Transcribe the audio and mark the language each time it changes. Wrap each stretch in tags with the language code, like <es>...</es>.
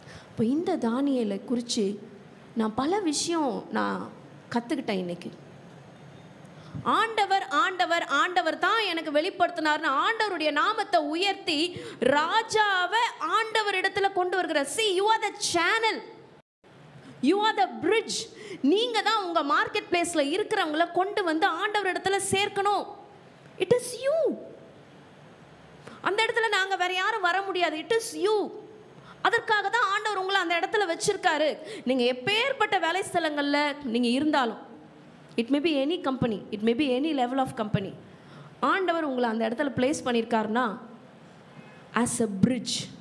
<ta>இப்போ இந்த தானியேலை குறித்து நான் பல விஷயம் நான் கற்றுக்கிட்டேன் இன்னைக்கு. ஆண்டவர் ஆண்டவர் ஆண்டவர் தான் எனக்கு வெளிப்படுத்தினார்னு ஆண்டவருடைய நாமத்தை உயர்த்தி ராஜாவை ஆண்டவர் இடத்துல கொண்டு வருகிறார்.</ta> <en>See, you are the channel, you are the bridge.</en> <ta>நீங்க தான் உங்க மார்க்கெட் பிளேஸ்ல இருக்கிறவங்கள கொண்டு வந்து ஆண்டவர் இடத்துல சேர்க்கணும்.</ta> <en>It is you.</en> <ta>அந்த இடத்துல நாங்க வேற யாரும் வர முடியாது.</ta> <en>It is you.</en> <ta>அதற்காக தான் ஆண்டவர் உங்களை அந்த இடத்துல வச்சிருக்காரு. நீங்க எப்பேற்பட்ட வேலை ஸ்தலங்கள்ல நீங்க இருந்தாலும்,</ta> <en>it may be any company, it may be any level of company,</en> <ta>ஆண்டவர் உங்களை அந்த இடத்துல பிளேஸ் பண்ணியிருக்காருன்னா</ta> <en>As a bridge.</en>